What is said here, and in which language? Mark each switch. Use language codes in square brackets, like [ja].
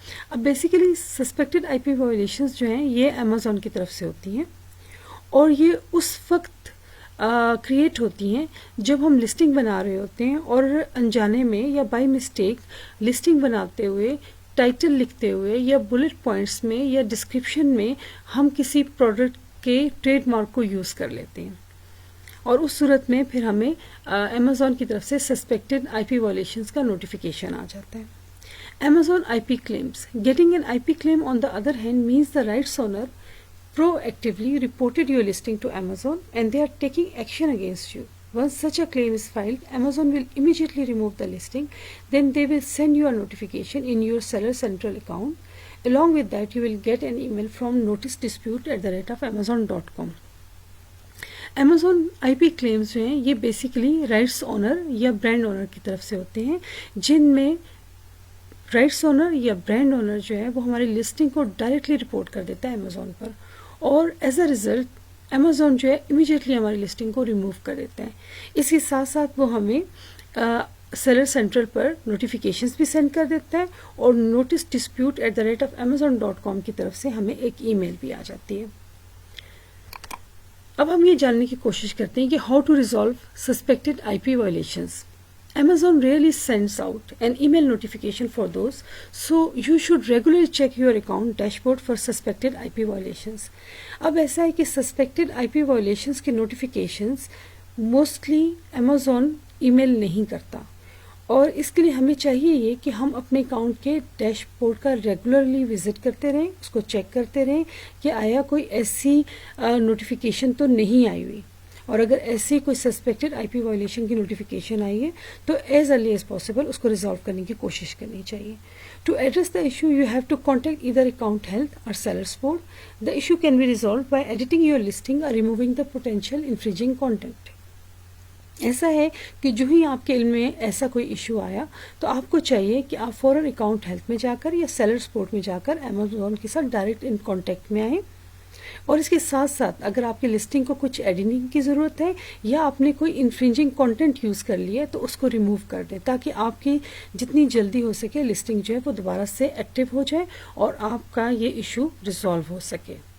[ur] اب basically suspected آئی پی violations جو ہیں یہ امیزون کی طرف سے ہوتی ہیں اور یہ اس وقت کریٹ ہوتی ہیں جب ہم لسٹنگ بنا رہے ہوتے ہیں اور انجانے میں یا بائی مسٹیک لسٹنگ بناتے ہوئے ٹائٹل لکھتے ہوئے یا بلٹ پوائنٹس میں یا ڈسکرپشن میں ہم کسی پروڈکٹ کے ٹریڈ مارک کو یوز کر لیتے ہیں اور اس صورت میں پھر ہمیں امیزون کی طرف سے سسپیکٹڈ آئی پی وائلیشنز کا نوٹیفیکیشن آ جاتا ہے. [en] Amazon IP claims. Getting an IP claim on the other hand means the rights owner proactively reported your listing to Amazon and they are taking action against you. Once such a claim is filed, Amazon will immediately remove the listing. Then they will send you a notification in your Seller Central account. Along with that, you will get an email from noticedispute@amazon.com. [ur] Amazon IP claims جو ہیں یہ basically rights owner یا brand owner کی طرف سے ہوتے ہیں جن میں رائٹس اونر یا برانڈ اونر جو ہے وہ ہماری لسٹنگ کو ڈائریکٹلی رپورٹ کر دیتا ہے امیزون پر اور ایز اے ریزلٹ امیزون جو ہے امیجیٹلی ہماری لسٹنگ کو ریموو کر دیتا ہے. اس کے ساتھ ساتھ وہ ہمیں سیلر سینٹرل پر نوٹیفیکیشنز بھی سینڈ کر دیتا ہے اور noticedispute@amazon.com کی طرف سے ہمیں ایک ای میل بھی آ جاتی ہے. اب ہم یہ جاننے کی کوشش کرتے ہیں کہ [en] How to resolve suspected I P violations. Amazon rarely sends out an email notification for those, so you should regularly check your account dashboard for suspected IP violations. [ur] اب ایسا ہے کہ suspected IP violations کے notifications mostly Amazon ای میل نہیں کرتا اور اس کے لیے ہمیں چاہیے یہ کہ ہم اپنے اکاؤنٹ کے ڈیش بورڈ کا ریگولرلی وزٹ کرتے رہیں، اس کو چیک کرتے رہیں کہ آیا کوئی ایسی نوٹیفیکیشن تو نہیں آئی ہوئی، اور اگر ایسی کوئی سسپیکٹڈ آئی پی وائلیشن کی نوٹیفیکیشن آئی ہے تو ایز ارلی ایز پاسبل اس کو ریزالو کرنے کی کوشش کرنی چاہیے. [en] To address the issue, you have to contact either account health or seller support. The issue can be resolved by editing your listing or removing the potential infringing content. [ur] ایسا ہے کہ جو ہی آپ کے علم میں ایسا کوئی ایشو آیا تو آپ کو چاہیے کہ آپ فوراً اکاؤنٹ ہیلتھ میں جا کر یا سیلر سپورٹ میں جا کر امیزون کے ساتھ ڈائریکٹ ان کانٹیکٹ میں آئیں، اور اس کے ساتھ ساتھ اگر آپ کی لسٹنگ کو کچھ ایڈیٹنگ کی ضرورت ہے یا آپ نے کوئی انفرنجنگ کانٹینٹ یوز کر لیا ہے تو اس کو ریموو کر دیں، تاکہ آپ کی جتنی جلدی ہو سکے لسٹنگ جو ہے وہ دوبارہ سے ایکٹیو ہو جائے اور آپ کا یہ ایشو ریزالو ہو سکے۔